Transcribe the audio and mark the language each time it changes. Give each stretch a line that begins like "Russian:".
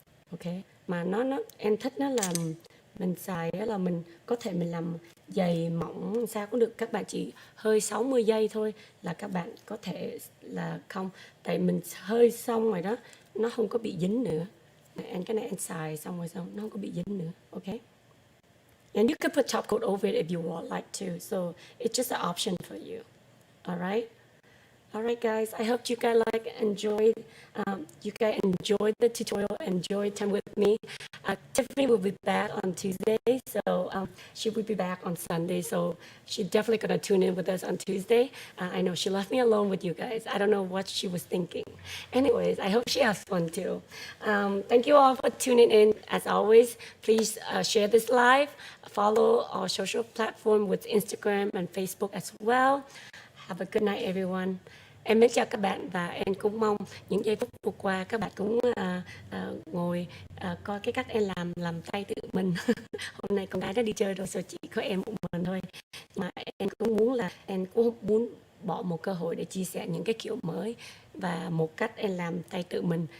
Vietnamese: Ok, mà em thích nó là mình xài là mình có thể mình làm dày mỏng sao cũng được, các bạn chỉ hơi 60 giây thôi là các bạn có thể là không, tại mình hơi xong rồi đó, nó không có bị dính nữa. Cái này em xài xong rồi nó không có bị dính nữa.
English: Ok, and you can put top coat over it if you would like to, so it's just an option for you. Alright, Alright guys, I hope you guys enjoyed the tutorial, enjoyed time with me. Tiffany will be back on Tuesday, so she will be back on Sunday, so she's definitely gonna tune in with us on Tuesday. I know she left me alone with you guys. I don't know what she was thinking. Anyways, I hope she has fun too. Thank you all for tuning in. As always, please share this live, follow our social platform with Instagram and Facebook as well. Have a good night everyone.
Vietnamese: Em mến chào các bạn và em cũng mong những giây phút vừa qua các bạn cũng ngồi coi cái cách em làm tay tự mình. Hôm nay con gái đã đi chơi rồi, chỉ có em một mình thôi. Mà em cũng muốn là em cũng muốn bỏ một cơ hội để chia sẻ những cái kiểu mới và một cách em làm tay tự mình.